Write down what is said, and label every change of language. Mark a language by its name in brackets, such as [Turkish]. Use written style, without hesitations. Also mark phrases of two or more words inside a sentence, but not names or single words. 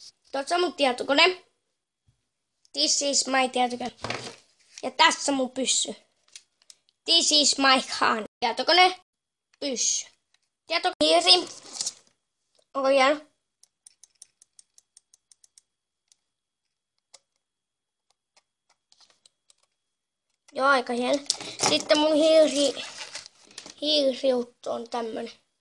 [Finnish] Tuossa on mun tietokone. [English] This is my tietokone. [Finnish] Ja tässä mun pyssy. [English] This is my gun. [Finnish] Tietokone. Pyssy. Tietokone. Onko hieno? Joo, aika hieno. Sitten mun hiirijuttu on tämmönen.